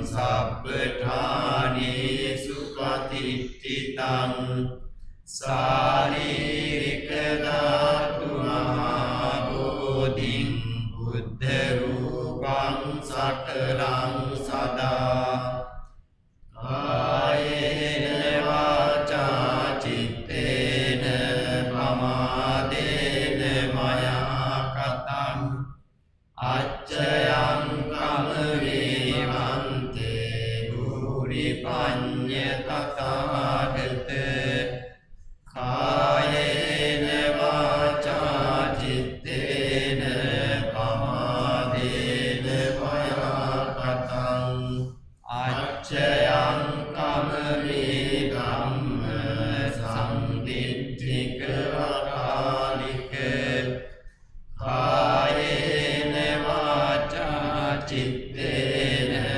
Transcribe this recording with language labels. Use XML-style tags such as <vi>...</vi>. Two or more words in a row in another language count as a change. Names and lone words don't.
<pi>සබ්බඨානේසු පතිට්ඨිතං සාරීරික ධාතු මහා බෝධිං බුද්ධ රූපං සකලං සදා කායේන වාචා චිත්තේන පමාදේන මයා කතං අච්චයං කමවේවන්තේ භූරි පඤ්ඤ තථාගත කායේන වාචා චිත්තේන පමාදේන මයා කතං අච්චයං කමවේ ධම්ම සම්දිට්ඨික අකාලික කායේන වාචා චිත්තේන</pi>